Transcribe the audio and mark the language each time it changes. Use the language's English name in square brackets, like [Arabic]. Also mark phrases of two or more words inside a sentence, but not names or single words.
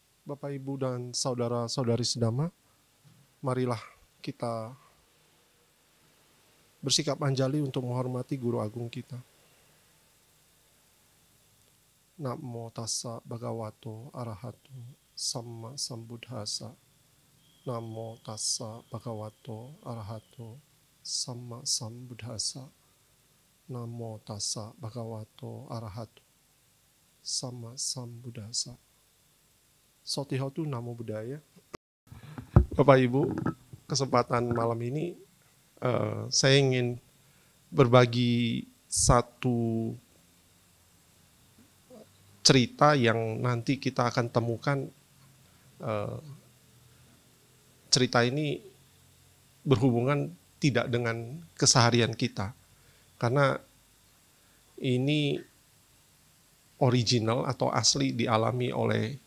[Indonesian] Bapak, Ibu, dan saudara-saudari sedama, marilah kita bersikap anjali untuk menghormati Guru Agung kita. [Pali] Namo tassa bhagavato arahato samma sambuddhassa. Namo tassa bhagavato arahato samma sambuddhassa. Namo tassa bhagavato arahato samma sambuddhassa. Sotihotu Namo Buddhaya. [Indonesian] Bapak Ibu, kesempatan malam ini saya ingin berbagi satu cerita yang nanti kita akan temukan. Cerita ini berhubungan tidak dengan keseharian kita, karena ini original atau asli dialami oleh